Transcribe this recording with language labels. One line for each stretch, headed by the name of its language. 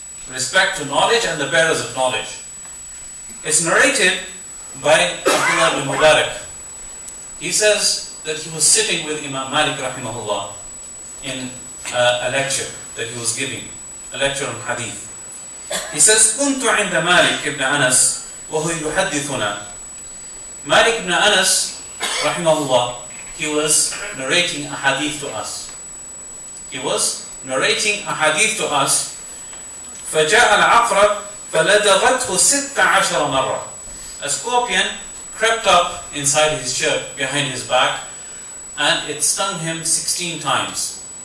English: Respect to knowledge and the bearers of knowledge. It's narrated by Abdullah ibn Mubarak. He says that he was sitting with Imam Malik rahimahullah in a lecture that he was giving, a lecture on hadith. He says,
Arabic: كنت عند مالك ibn Anas وهو يحدثنا.
English: Malik ibn Anas rahimahullah, he was narrating a hadith to us. He was narrating a hadith to us.
Arabic: فجاء العقرب فلدغته 16 مرة.
English: A scorpion crept up inside his shirt, behind his back, and it stung him 16 times.